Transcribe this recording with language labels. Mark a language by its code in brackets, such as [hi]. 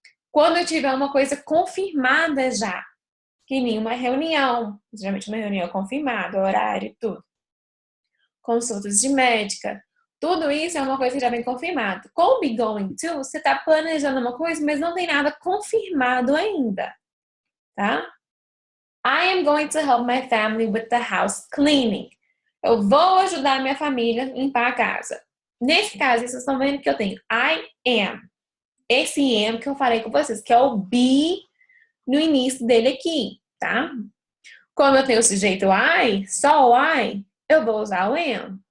[pt] Quando eu tiver uma coisa confirmada já, que nem uma reunião, geralmente uma reunião confirmada, horário e tudo. Consultas de médica, tudo isso é uma coisa que já vem confirmado. Com o be going to, você está planejando uma coisa, mas não tem nada confirmado ainda, tá? [en] I am going to help my family with the house cleaning. [pt] Eu vou ajudar minha família a limpar a casa. Nesse caso, vocês estão vendo que eu tenho [en] I am. [pt] Esse am que eu falei com vocês, que é o be no início dele aqui, tá? Como eu tenho o sujeito I, só o I, eu vou usar o am.